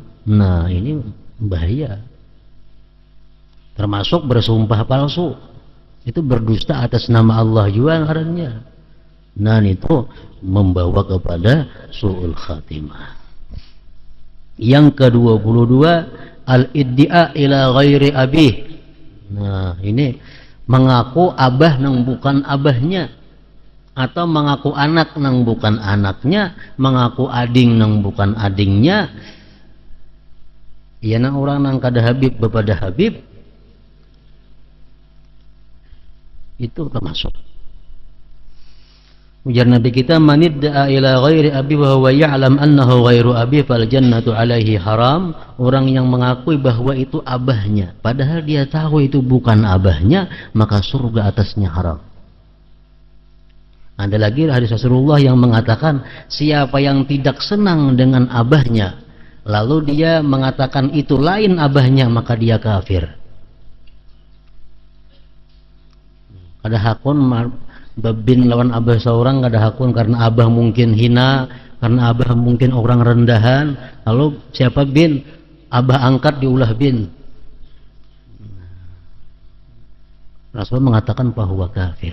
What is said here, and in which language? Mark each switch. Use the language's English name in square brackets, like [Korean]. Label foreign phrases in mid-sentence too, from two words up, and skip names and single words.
[Indonesian] Nah, ini bahaya. Termasuk bersumpah palsu. Itu berdusta atas nama Allah juga ngarannya. Nah, itu membawa kepada su'ul khatimah. Yang ke-22 [Arabic] الادعاء إلى غير أبيه. [Banjar] Nah, ini mengaku abah nang bukan abahnya, atau mengaku anak nang bukan anaknya, mengaku ading nang bukan adingnya. Ya nang orang nang kada habib bepada habib, itu termasuk. Ujar Nabi kita, [Arabic] من ادعى إلى غير أبيه وهو يعلم أنه غير أبيه فالجنة عليه حرام. [Indonesian] Orang yang mengakui bahwa itu abahnya padahal dia tahu itu bukan abahnya, maka surga atasnya haram. Ada lagi hadis Rasulullah yang mengatakan siapa yang tidak senang dengan abahnya lalu dia mengatakan itu lain abahnya, maka dia kafir. [Banjar] Kada hakun babin lawan abah seorang, kada hakun karena abah mungkin hina, karena abah mungkin orang rendahan, lalu siapa bin abah angkat diulah bin. [Indonesian] Rasul mengatakan bahwa kafir.